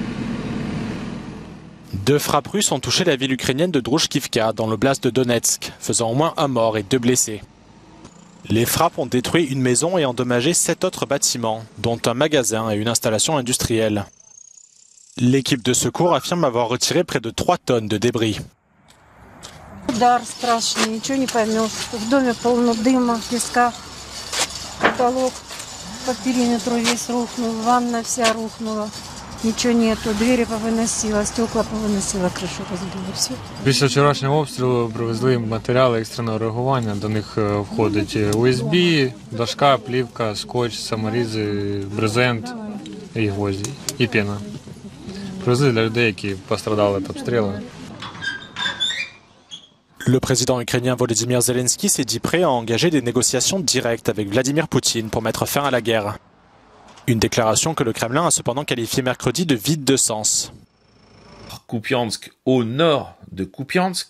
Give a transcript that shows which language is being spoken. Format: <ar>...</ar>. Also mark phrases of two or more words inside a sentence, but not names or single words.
<fr>2 frappes russes ont touché la ville ukrainienne de Druzhkivka, dans l'oblast de Donetsk, faisant au moins 1 mort et 2 blessés. Les frappes ont détruit une maison et endommagé 7 autres bâtiments, dont un magasin et une installation industrielle. L'équipe de secours affirme avoir retiré près de 3 tonnes de débris.</fr> <uk>Після вчорашнього обстрілу привезли матеріали екстреного реагування. До них входить USB, дошка, плівка, скотч, саморізи, брезент і гвозді, і пена. Привезли для людей, які пострадали від обстрілу.</uk> <fr>Le président ukrainien Volodymyr Zelensky s'est dit prêt à engager des négociations directes avec Vladimir Poutine pour mettre fin à la guerre. Une déclaration que le Kremlin a cependant qualifiée mercredi de vide de sens. Kupiansk, au nord de Kupiansk.</fr>